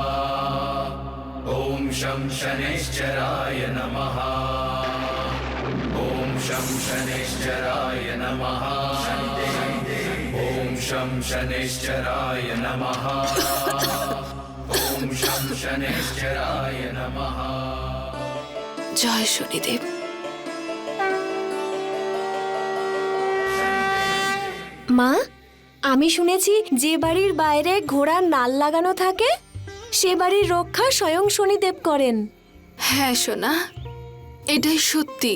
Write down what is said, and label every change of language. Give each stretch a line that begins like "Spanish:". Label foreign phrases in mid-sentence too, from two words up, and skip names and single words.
Sanskrit: ॐ शं शनैश्चराय नमः। ॐ शं शनैश्चराय नमः। ॐ शं शनैश्चराय नमः। ॐ शं शनैश्चराय नमः।
Bangla: জয় শনিদেব। মা, আমি শুনেছি যে বাড়ির বাইরে ঘোড়ার নাল লাগানো থাকে সে বাড়ির রক্ষা স্বয়ং শনিদেব করেন। হ্যাঁ সোনা, এটাই সত্যি।